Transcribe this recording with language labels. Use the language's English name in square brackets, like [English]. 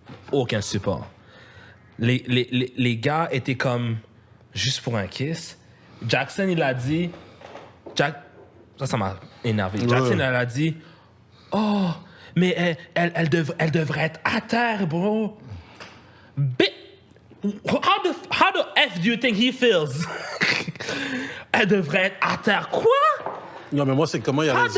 [French] Aucun support. Les gars étaient comme juste pour un kiss. Jackson, il a dit... Ça m'a énervé. Jackson, elle a dit... Oh, mais elle devrait être à terre, bro. [English] How the F do you think he feels? [French] Elle devrait être à terre. Quoi? Non, mais moi, c'est comment il avait dit...